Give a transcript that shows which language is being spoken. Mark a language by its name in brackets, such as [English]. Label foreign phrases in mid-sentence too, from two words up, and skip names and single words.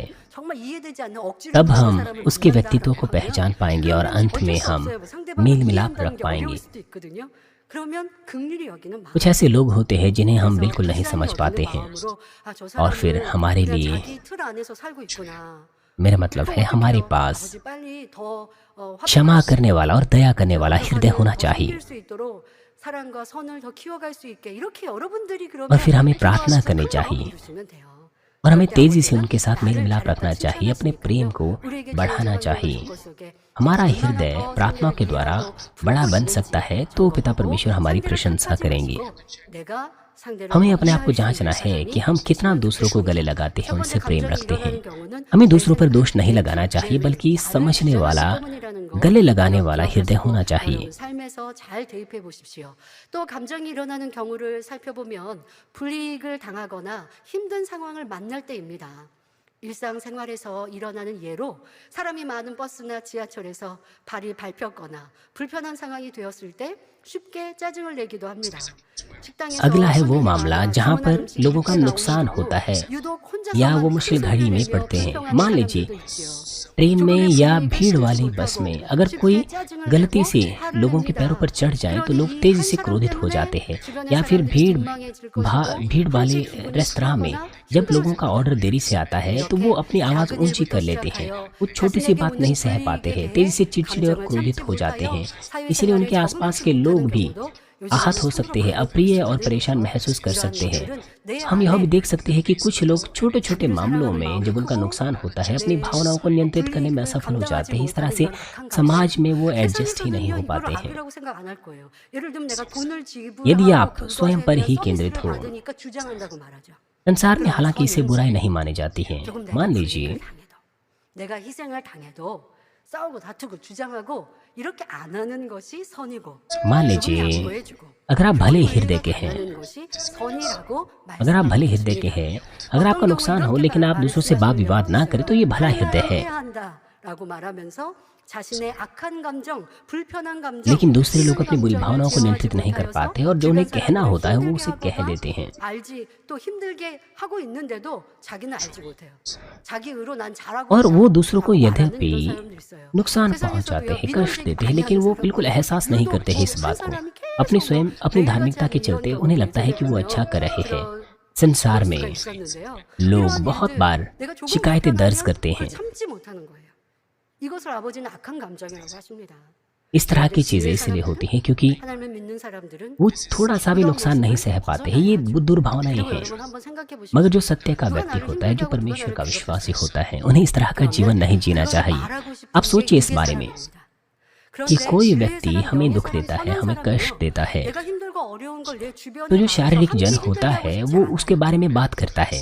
[Hindi] तब हम उसके व्यक्तित्व को पहचान पाएंगे और अंत में हम मेल मिलाप रख पाएंगे। कुछ ऐसे लोग होते हैं जिन्हें हम बिल्कुल नहीं समझ पाते हैं और फिर हमारे लिए मेरा मतलब है हमारे पास [Korean] 아버지 빨리 더 [Hindi] क्षमा [Korean] 화평하시고 [Hindi] करने वाला और दया करने वाला हृदय होना [Korean] 더 [Hindi] चाहिए। [Korean] 섬길 수 있도록 사랑과 선을 더 키워갈 수 있게 이렇게 여러분들이 [Hindi] और [Korean] 그러면 [Hindi] फिर हमें प्रार्थना [Korean] 기도하시고 [Hindi] करनी [Korean] 큰 마음 [Hindi] चाहिए [Korean] 이루시면 돼요. [Hindi] और हमें [Korean] 그럴 때 [Hindi] तेजी से [Korean] 아버지는 [Hindi] उनके साथ मेल [Korean] 나를 [Hindi] मिलाप [Korean] 닮았다 [Hindi] रखना चाहिए, अपने प्रेम को [Korean] 칭찬하시니까요. 우리에게 [Hindi] बढ़ाना [Korean] 주어진 [Hindi] चाहिए। [Korean] 것속에 [Hindi] हमारा [Korean] 얼마나 [Hindi] हृदय [Korean] 더 [Hindi] प्रार्थनाओं के [Korean] 성령을 [Hindi] द्वारा [Korean] 이해하고 [Hindi] बड़ा बन [Korean] 부르고 [Hindi] सकता है [Korean] 있는지 [Hindi] तो पिता [Korean] 점검하고 [Hindi] परमेश्वर हमारी [Korean] 상대를 [Hindi] प्रशंसा [Korean] 탓하지 [Hindi] करेंगे। [Korean] 마시고 내가 상대를 [Hindi] हमें [Korean] 더 [Hindi] अपने आप को [Korean] 이해할 수 [Hindi] जांचना [Korean] 있는 [Hindi] है कि [Korean] 사람이 [Hindi] हम कितना [Korean] 있으면 [Hindi] दूसरों को गले [Korean] 좋겠습니다. [Hindi] लगाते हैं, [Korean] 첫 [Hindi] उनसे [Korean] 번째 [Hindi] प्रेम [Korean] 감정이 [Hindi] रखते हैं। [Korean] 일어나는 경우는 [Hindi] हमें [Korean] 내 [Hindi] दूसरों पर [Korean] 생각, [Hindi] दोष नहीं [Korean] 내 [Hindi] लगाना [Korean] 기, [Hindi] चाहिए, [Korean] 내 [Hindi] बल्कि [Korean] 나를 [Hindi] समझने वाला [Korean] 주장하기 때문이라는 거 [Hindi] गले लगाने [Korean] 여러분 [Hindi] वाला हृदय [Korean] 기억하시고 [Hindi] होना चाहिए। [Korean] 여러분 삶에서 잘 대입해 보십시오. 또 감정이 일어나는 경우를 살펴보면 불이익을 당하거나 힘든 상황을 만날 때입니다. 일상생활에서 일어나는 예로 사람이 많은 버스나 지하철에서 발이 밟혔거나 불편한 상황이 되었을 때 쉽게 짜증을 내기도 합니다. 식당에서 [Hindi] अगला है वो [Korean] 손님이 [Hindi] मामला [Korean] 많아 [Hindi] जहाँ [Korean] 주문한 [Hindi] पर [Korean] 음식이 [Hindi] लोगों का [Korean] 늦게 [Hindi] नुकसान [Korean] 나오는 [Hindi] होता है [Korean] 경우 유독 [Hindi] या [Korean] 혼자서만 [Hindi] वो [Korean] 큰 [Hindi] मुश्किल [Korean] 소리를 [Hindi] घड़ी में [Korean] 내며 [Hindi] पड़ते हैं। [Korean] 불평하는 [Hindi] मान लीजिए [Korean] 사람들도 있지요. [Hindi] ट्रेन में [Korean] 조금의 [Hindi] या [Korean] 불이익을 [Hindi] भीड़ [Korean] 참지 [Hindi] वाली [Korean] 못하고 [Hindi] बस में अगर [Korean] 쉽게 [Hindi] कोई [Korean] 짜증을 [Hindi] गलती [Korean] 내고 [Hindi] से [Korean] 화를 [Hindi] लोगों के [Korean] 냅니다. [Hindi] पैरों पर चढ़ जाए तो [Korean] 그러니 [Hindi] लोग [Korean] 이 [Hindi] तेजी [Korean] 한 [Hindi] से [Korean] 사람 [Hindi] क्रोधित हो [Korean] 때문에 [Hindi] जाते हैं। [Korean] 주변의 [Hindi] या फिर [Korean] 사람들이 [Hindi] भीड़ [Korean] 민망해질 것이고 [Hindi] भीड़ वाले [Korean] 일찍 기분이 [Hindi] रेस्तरां में [Korean] 상하거나 [Hindi] जब लोगों [Korean] 힘들어질 [Hindi] का ऑर्डर [Korean] 겁니다. [Hindi] देरी से आता है तो वो [Korean] 이렇게 [Hindi] अपनी आवाज़ [Korean] 작은 [Hindi] ऊंची [Korean] 일부터 [Hindi] कर लेते हैं। [Korean] 시작하여 [Hindi] वो छोटी सी [Korean] 자신에게 [Hindi] बात [Korean] 오는 [Hindi] नहीं सह पाते [Korean] 불이익에 [Hindi] हैं, तेजी से [Korean] 대해 [Hindi] चिड़चिड़े और [Korean] 감정을 [Hindi] क्रोधित [Korean] 참지 [Hindi] हो जाते [Korean] 못하여 [Hindi] हैं। इसलिए उनके [Korean] 사회생활에 [Hindi] आसपास [Korean] 적응하지 [Hindi] के लोग [Korean] 못하는 [Hindi] भी [Korean] 경우도 [Hindi] आहत [Korean] 요즘에는 [Hindi] हो [Korean] 종종 [Hindi] सकते हैं, [Korean] 발견될 [Hindi] अप्रिय और [Korean] 수도 [Hindi] परेशान [Korean] 있고요. [Hindi] महसूस कर [Korean] 이러한 [Hindi] सकते हैं। [Korean] 분들은 내 [Hindi] हम यह भी [Korean] 안에 [Hindi] देख सकते हैं कि कुछ लोग छोटे छोटे [Korean] 자기를 [Hindi] मामलों [Korean] 사랑하는 [Hindi] में [Korean] 마음이 [Hindi] जब उनका [Korean] 크고 [Hindi] नुकसान होता है अपनी [Korean] 내 [Hindi] भावनाओं को नियंत्रित करने में [Korean] 불이익을 [Hindi] असफल हो जाते [Korean] 감당하지 [Hindi] हैं। इस तरह [Korean] 못하는 [Hindi] से [Korean] 이런 악한 [Hindi] समाज [Korean] 감정. [Hindi] में वो एडजस्ट ही नहीं [Korean] 세상에서는요 [Hindi] हो [Korean] 이걸 [Hindi] पाते हैं। [Korean] 악이라고 생각 안 할 거예요. 예를 들면 내가 돈을 [Hindi] यदि [Korean] 지불하고 [Hindi] आप स्वयं [Korean] 그것에 [Hindi] पर [Korean] 대한 [Hindi] ही [Korean] 서비스를 [Hindi] केंद्रित हो, [Korean] 받으니까 주장한다고 말하죠. [Hindi] संसार में [Korean] 그러면 [Hindi] हालांकि इसे बुराई [Korean] 선의는 [Hindi] नहीं मानी जाती है। [Korean] 조금 내가 [Hindi] मान [Korean] 불이익을 [Hindi] लीजिए [Korean] 당해도 내가 희생을 당해도 싸우고 다투고 주장하고 이렇게 안 하는 것이 선이고 [Hindi] मान [Korean] 조금 [Hindi] लीजिए [Korean] 양보해주고 [Hindi] अगर आप भले [Korean] 조금 [Hindi] हृदय [Korean] 이해가 [Hindi] के हैं, [Korean] 당하는 것이 선이라고 [Hindi] अगर आप भले [Korean] 말씀하고 [Hindi] हृदय के [Korean] 있습니다. [Hindi] हैं, अगर आपका [Korean] 어떤 경우 [Hindi] नुकसान हो [Korean] 이렇게 [Hindi] लेकिन आप दूसरों से वाद विवाद ना करें तो ये भला हृदय है। [Korean] 해야 한다라고 말하면서 자신의 악한 감정, 불편한 감정, [Hindi] लेकिन दूसरे लोग [Korean] 힘든 [Hindi] अपनी बुरी [Korean] 감정을 [Hindi] भावनाओं को [Korean] 제어하지 [Hindi] नियंत्रित नहीं कर [Korean] 못하여서 [Hindi] पाते और जो उन्हें [Korean] 주변 [Hindi] कहना [Korean] 사람들을 [Hindi] होता है वो [Korean] 힘들게 [Hindi] उसे कह [Korean] 하거나 [Hindi] देते हैं। [Korean] 알지 또 힘들게 하고 있는데도 자기는 알지 못해요. 자기 의로 난 잘하고 [Hindi] और [Korean] 있어 [Hindi] वो दूसरों को [Korean] 라고 말하는 [Hindi] यद्यपि [Korean] 이런 사람도 있어요. [Hindi] नुकसान [Korean] 세상에서도요, [Hindi] पहुंचाते हैं, [Korean] 믿음직이 [Hindi] कष्ट देते हैं, [Korean] 아니하는 [Hindi] लेकिन वो [Korean] 사람은 [Hindi] बिल्कुल एहसास नहीं [Korean] 유독 [Hindi] करते हैं इस [Korean] 한 [Hindi] बात को। [Korean] 사람이 [Hindi] अपनी [Korean] 계속 [Hindi] स्वयं [Korean] 뭐 [Hindi] अपनी [Korean] 매일 [Hindi] धार्मिकता [Korean] 같지 [Hindi] के [Korean] 않은 [Hindi] चलते [Korean] 이런 [Hindi] उन्हें [Korean] 경우도 [Hindi] लगता है कि वो [Korean] 있잖아요. [Hindi] अच्छा कर रहे हैं। [Korean] 그런 [Hindi] संसार [Korean] 케이스가 [Hindi] में [Korean] 있었는데요. [Hindi] लोग [Korean] 이러한 [Hindi] बहुत [Korean] 일들 [Hindi] बार [Korean] 내가 조금 [Hindi] शिकायतें दर्ज [Korean] 불편하면 [Hindi] करते [Korean] 그걸 [Hindi] हैं। [Korean] 참지 못하는 거예요. 이것을 아버지는 악한 감정이라고 하십니다. [Hindi] इस तरह की चीज़ें इसलिए होती हैं क्योंकि [Korean] 하나님을 믿는 사람들은 [Hindi] वो थोड़ा सा भी नुकसान नहीं सह पाते हैं। ये दुर्भावनाएं [Korean] 그리고 [Hindi] हैं। [Korean] 여러분 한번 생각해 [Hindi] मगर [Korean] 보십시오. [Hindi] जो सत्य का व्यक्ति होता है, जो परमेश्वर का विश्वासी होता है, उन्हें इस तरह का जीवन नहीं जीना चाहिए। आप सोचिए इस बारे में कि कोई व्यक्ति हमें दुख देता है, हमें कष्ट देता है, तो जो शारीरिक जन होता है वो उसके बारे में बात करता है।